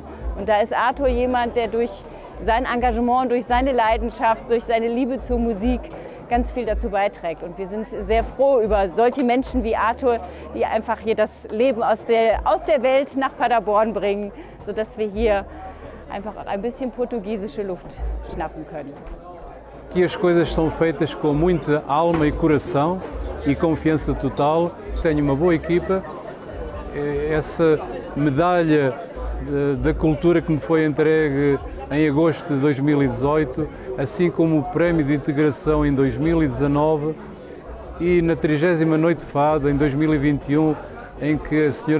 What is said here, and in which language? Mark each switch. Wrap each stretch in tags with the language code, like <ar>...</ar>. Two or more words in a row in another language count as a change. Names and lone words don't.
<de>Und da ist Artur jemand, der durch sein Engagement, durch seine Leidenschaft, durch seine Liebe zur Musik ganz viel dazu beiträgt. Und wir sind sehr froh über solche Menschen wie Artur, die einfach hier das Leben aus der Welt nach Paderborn bringen, sodass wir hier einfach ein bisschen portugiesische Luft schnappen können.</de> <pt>Aqui as coisas são feitas com muita alma e coração e confiança total. Tenho uma boa equipa. Essa medalha da cultura que me foi entregue em agosto de 2018, assim como o Prémio de Integração em 2019 e na 30ª Noite de Fado em 2021, em que a Sra.</pt>